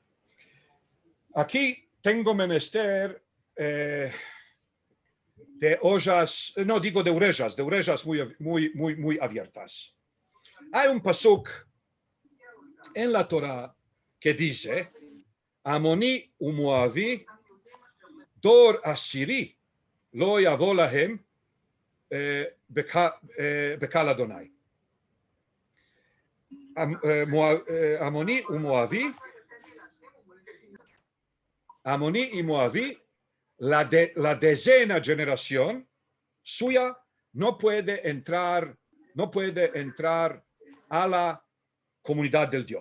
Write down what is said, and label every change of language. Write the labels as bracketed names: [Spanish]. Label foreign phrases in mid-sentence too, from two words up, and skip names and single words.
[Spanish] Aquí tengo menester de ollas, no digo de orejas muy abiertas. Hay un pasuk en la Torah que dice, [Hebrew] עמוני ומואבי, דור עשירי, לא יבוא להם בקהל אדוני. [Spanish] Amoni y Moavi, la decena generación suya no puede entrar a la comunidad del Dios.